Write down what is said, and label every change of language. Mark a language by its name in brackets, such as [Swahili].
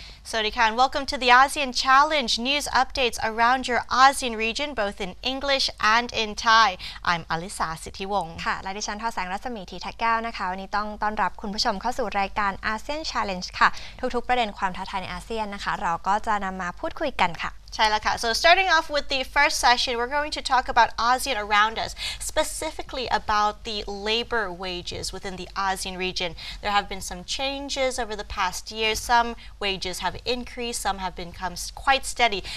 [English] Sawadika and welcome to the ASEAN Challenge news updates around your ASEAN region both in English and in Thai. I'm Alisa Sithiwong [Thai] ค่ะและดิฉันทอแสงรัศมีธีทักแก้วนะคะวันนี้ต้องต้อนรับคุณผู้ชมเข้าสู่รายการ ASEAN Challenge ค่ะทุกๆประเด็นความท้าทายในอาเซียนนะคะเราก็จะนำมาพูดคุยกันค่ะ ใช่แล้วค่ะ [English] So starting off with the first session, we're going to talk about ASEAN around us, specifically about the labor wages within the ASEAN region. There have been some changes over the past year. Some wages have increased, some have become quite steady.